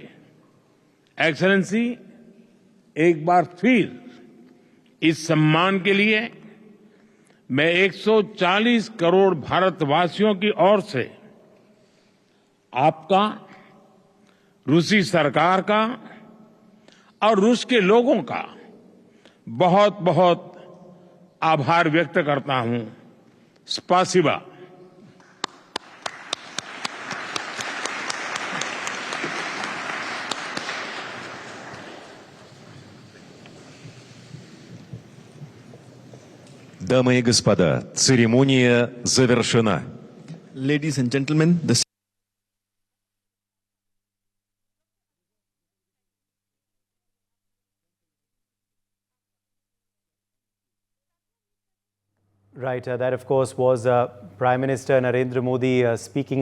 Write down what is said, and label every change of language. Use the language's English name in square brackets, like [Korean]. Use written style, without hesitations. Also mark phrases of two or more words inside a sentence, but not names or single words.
[Hindi] एक्सेलेंसी, एक बार फिर इस सम्मान के लिए मैं 140 करोड़ भारतवासियों की ओर से आपका, रूसी सरकार का और रूस के लोगों का बहुत बहुत आभार व्यक्त करता हूं। स्पासिबा। [Russian] Дамы и господа, церемония завершена. [English] Ladies and gentlemen, the Right, that of course was Prime Minister Narendra Modi speaking there.